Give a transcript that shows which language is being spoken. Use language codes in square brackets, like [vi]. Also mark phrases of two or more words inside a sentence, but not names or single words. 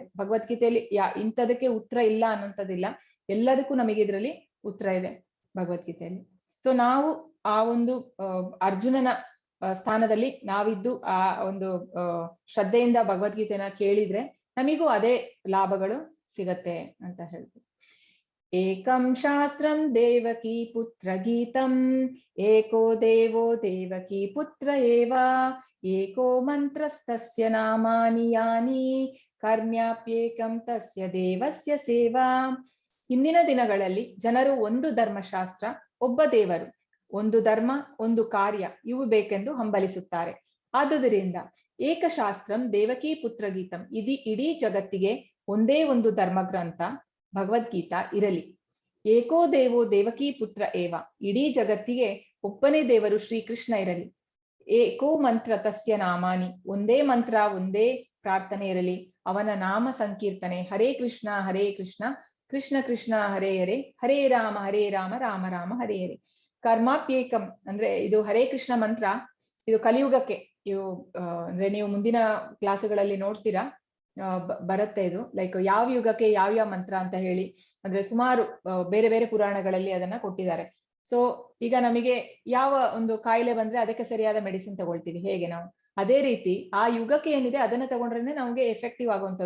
[kn] ಭಗವದ್ಗೀತೆಯಲ್ಲಿ ಇಂಥದಕ್ಕೆ ಉತ್ತರ ಇಲ್ಲ ಅನ್ನೋಂಥದ್ದಿಲ್ಲ, ಎಲ್ಲದಕ್ಕೂ ನಮಗೆ ಇದರಲ್ಲಿ ಉತ್ತರ ಇದೆ ಭಗವದ್ಗೀತೆಯಲ್ಲಿ. ಸೊ ನಾವು ಆ ಒಂದು ಅರ್ಜುನನ ಸ್ಥಾನದಲ್ಲಿ ನಾವಿದ್ದು ಆ ಒಂದು ಶ್ರದ್ಧೆಯಿಂದ ಭಗವದ್ಗೀತೆನ ಕೇಳಿದ್ರೆ ನಮಿಗೂ ಅದೇ ಲಾಭಗಳು ಸಿಗತ್ತೆ ಅಂತ ಹೇಳ್ತೀವಿ. [sa] ಏಕಂ ಶಾಸ್ತ್ರಂ ದೇವಕಿ ಪುತ್ರ ಗೀತಂ, ಏಕೋ ದೇವೋ ದೇವಕಿ ಪುತ್ರ ಏವ, ಏಕೋ ಮಂತ್ರಸ್ತಸ್ಯ ನಾಮಾನಿ ಯಾನಿ, ಕರ್ಮ್ಯಾಪ್ಯೇಕಂ ತಸ್ಯ ದೇವಸ್ಯ ಸೇವಾ. [kn] ಹಿಂದಿನ ದಿನಗಳಲ್ಲಿ ಜನರು ಒಂದು ಧರ್ಮಶಾಸ್ತ್ರ, ಒಬ್ಬ ದೇವರು, ಒಂದು ಧರ್ಮ, ಒಂದು ಕಾರ್ಯ ಇವು ಬೇಕೆಂದು ಹಂಬಲಿಸುತ್ತಾರೆ. ಆದುದರಿಂದ [sa] ಏಕಶಾಸ್ತ್ರಂ ದೇವಕಿ ಪುತ್ರ ಗೀತಂ, [kn] ಇಡೀ ಜಗತ್ತಿಗೆ ಒಂದೇ ಒಂದು ಧರ್ಮಗ್ರಂಥ ಭಗವದ್ಗೀತಾ ಇರಲಿ. [sa] ಏಕೋ ದೇವೋ ದೇವಕಿ ಪುತ್ರ ಏವ, [kn] ಇಡೀ ಜಗತ್ತಿಗೆ ಒಬ್ಬನೇ ದೇವರು ಶ್ರೀಕೃಷ್ಣ ಇರಲಿ. [sa] ಏಕೋ ಮಂತ್ರ ತಸ್ಯ ನಾಮಾನಿ, [kn] ಒಂದೇ ಮಂತ್ರ, ಒಂದೇ ಪ್ರಾರ್ಥನೆ ಇರಲಿ, ಅವನ ನಾಮ ಸಂಕೀರ್ತನೆ, [sa] ಹರೇ ಕೃಷ್ಣ ಕೃಷ್ಣ ಕೃಷ್ಣ ಹರೇ ಹರೇ, ಹರೇ ರಾಮ ರಾಮ ರಾಮ ಹರೇ ಹರೇ. [kn] ಕರ್ಮಾಪ್ಯೇಕಂ ಅಂದ್ರೆ ಇದು ಹರೇ ಕೃಷ್ಣ ಮಂತ್ರ, ಇದು ಕಲಿಯುಗಕ್ಕೆ ಅಂದ್ರೆ ನೀವು ಮುಂದಿನ ಕ್ಲಾಸುಗಳಲ್ಲಿ ನೋಡ್ತೀರಾ, ಬರುತ್ತೆ ಇದು. ಲೈಕ್ ಯಾವ ಯುಗಕ್ಕೆ ಯಾವ ಮಂತ್ರ ಅಂತ ಹೇಳಿ ಅಂದ್ರೆ ಸುಮಾರು ಬೇರೆ ಬೇರೆ ಪುರಾಣಗಳಲ್ಲಿ ಅದನ್ನ ಕೊಟ್ಟಿದ್ದಾರೆ. ಸೊ ಈಗ ನಮಗೆ ಯಾವ ಒಂದು ಕಾಯಿಲೆ ಬಂದ್ರೆ ಅದಕ್ಕೆ ಸರಿಯಾದ ಮೆಡಿಸಿನ್ ತಗೊಳ್ತೀವಿ, ಹೇಗೆ ನಾವು ಅದೇ ರೀತಿ ಆ ಯುಗಕ್ಕೆ ಏನಿದೆ ಅದನ್ನ ತಗೊಂಡ್ರೆ ನಮ್ಗೆ ಎಫೆಕ್ಟಿವ್ ಆಗುವಂಥದ್ದು.